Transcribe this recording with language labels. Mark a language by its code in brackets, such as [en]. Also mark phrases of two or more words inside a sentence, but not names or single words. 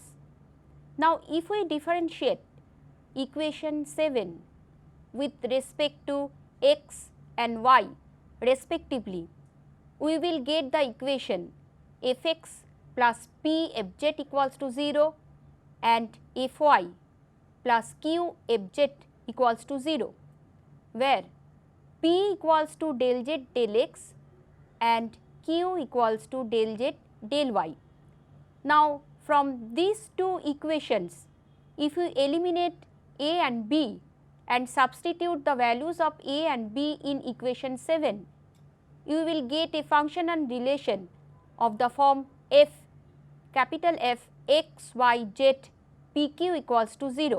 [en] Now, if we differentiate equation 7 with respect to x and y respectively, we will get the equation f x plus p f z equals to 0 and f y plus q f z equals to 0, where p equals to del z del x and q equals to del z del y. Now, from these two equations, if you eliminate a and b and substitute the values of a and b in equation 7, you will get a function and relation of the form f capital F x, y, z, p, q equals to 0.